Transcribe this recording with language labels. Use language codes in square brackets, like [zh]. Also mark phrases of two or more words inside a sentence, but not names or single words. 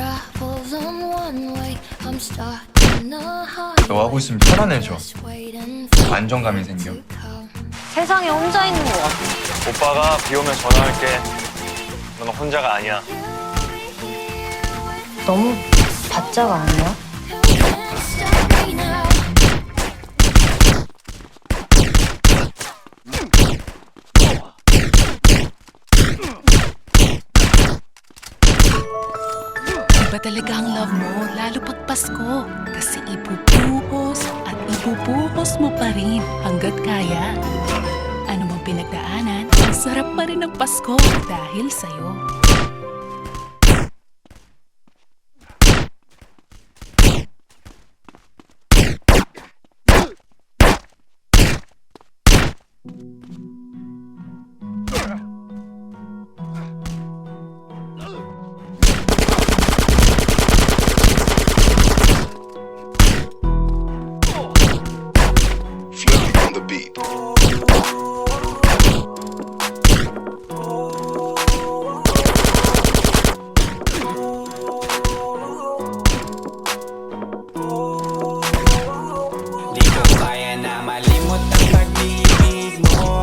[ko] 너 하고 있으면 편안해져. 안정감이 생겨. 세상에 혼자 있는 거 같아. 오빠가 비 오면 전화할게. 너는 혼자가 아니야. 너무 바짝 아니야? [tl] Iba talaga ang love mo, lalo pag Pasko. Kasi ibubuhos at ibubuhos mo pa rin hanggat kaya. Ano mang pinagdaanan, ang sarap pa rin ng Pasko dahil sa'yo. [en] On the beat. [tl] Di ko kaya na malimot ang pag-ibig mo.